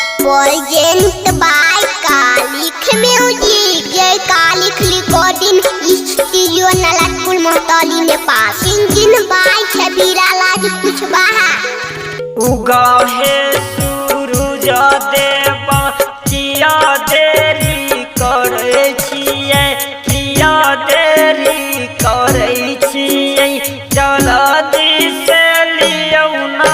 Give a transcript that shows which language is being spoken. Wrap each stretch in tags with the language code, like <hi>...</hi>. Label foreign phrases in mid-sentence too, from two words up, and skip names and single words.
<en>Present by Kalik Music. Jai Kalik Recording Studio Nalatpur Mohtali Nepal. Singing by Shabira Laj Kuchwaha.</en> <mai>उगा है सूरज देवा किया देरी करे छियै किया देरी करे छियै जल्दी से लियौ ना</mai>